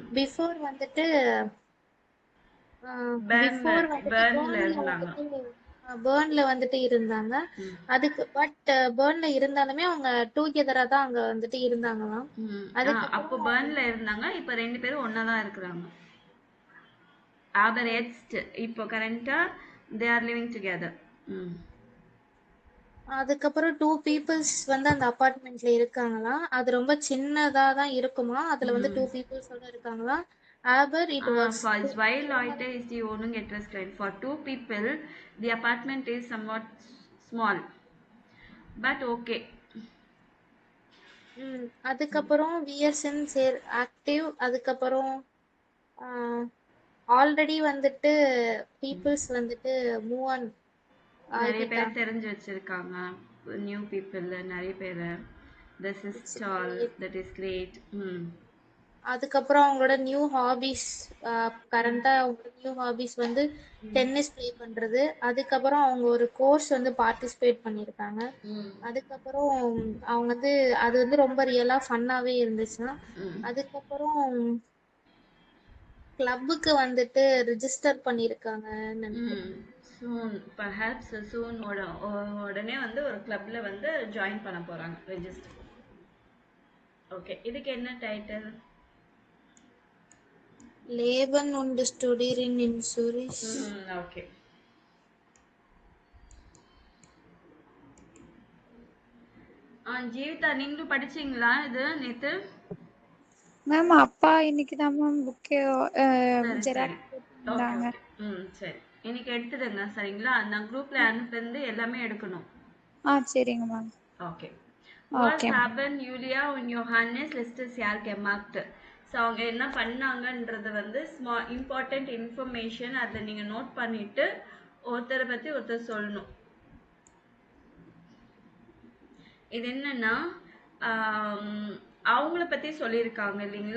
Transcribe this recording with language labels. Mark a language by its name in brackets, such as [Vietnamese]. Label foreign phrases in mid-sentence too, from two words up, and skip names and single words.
[Tamil] பிஃபோர் வந்துட்டு பெர்ன்ல பெர்ன்ல இருந்தாங்க. பேர்ன்ல வந்துட்டு இருந்தாங்க. ம் அதுக்கு பட் பேர்ன்ல இருந்தாலுமே அவங்க டூகெதரா தான் அங்க வந்துட்டு இருந்தாங்களாம். ம் அப்போ அதுக்கப்புறம் பெர்ன்ல இருந்தாங்க. இப்போ ரெண்டு பேரும் ஒண்ணா தான் இருக்கிறாங்க. [German] Aber jetzt [Tamil] இப்போ கரண்டா [English] they are living together. ம் [Tamil] அதுக்கப்புறம் [English] two peoples [Tamil] வந்து அந்த அபார்ட்மெண்ட்ல இருக்காங்களாம். அது ரொம்ப சின்னதா தான் இருக்குமா. அதுல வந்து டூ பீப்புள்ஸோட இருக்காங்களாம். [English] ஆபர் it was [German] For zwei Leute ist die Wohnung etwas klein. [English] For two people, the apartment is somewhat small. But okay. [Tamil] அதுக்கப்புறம் விஎஸ்என் சேர் ஆக்டிவ். அதுக்கப்புறம் ஆல்ரெடி வந்துட்டு பீப்புள்ஸ் வந்துட்டு [English] move on [Tamil] நிறைய பேர் ஆகிட்டாங்க. தெரிஞ்சு வச்சிருக்காங்க. [English] new people [Tamil] நிறைய பேர். [English] This is all. That is great. [Tamil] அதுக்கப்புறம் அவங்களோட [English] new hobbies, [Tamil] கரண்டா அவங்களோட [English] new hobbies [Tamil] வந்து [English] tennis play [Tamil] பண்றது. அதுக்கப்புறம் அவங்க ஒரு கோர்ஸ் வந்து பார்ட்டிசிபேட் பண்ணியிருக்காங்க. அதுக்கப்புறம் அவங்க வந்து அது வந்து ரொம்ப ரியலா ஃபன்னாவே இருந்துச்சுன்னா. அதுக்கப்புறம் கிளப்புக்கு வந்துட்டு ரிஜிஸ்டர் பண்ணியிருக்காங்கன்னு நினைக்கிறேன். [English] soon perhaps soon [Tamil] உடனே வந்து ஒரு கிளப்ல வந்து ஜாயின் பண்ண போறாங்க, ரெஜிஸ்டர். ஓகே, இதுக்கு என்ன டைட்டில்? [German] Leben und studieren in Zurich. [Tamil] ஓகே. ஜீவிதா, நீங்களும் படிச்சீங்களா இது நேத்து? மேம் அப்பா இன்னைக்கு தான் மேம் புக் சரி ஜெராக்ஸ் போட்டுருந்தாங்க. சரி, இன்னைக்கு எடுத்துடுங்க சரிங்களா? நான் குரூப்ல அனுப்புறது எல்லாமே எடுக்கணும். சரிங்க மேம். ஓகே. [German] Was [Tamil] ஓகே. [German] haben Julia und Johannes letztes Jahr gemacht? [Tamil] ஸோ அவங்க என்ன பண்ணாங்கன்றது வந்து [English] important information. [Tamil] அதை நீங்க நோட் பண்ணிட்டு ஒருத்தரை பத்தி ஒருத்தர் சொல்லணும். இது என்னன்னா அவங்கள பத்தி சொல்லியிருக்காங்க இல்லைங்களா?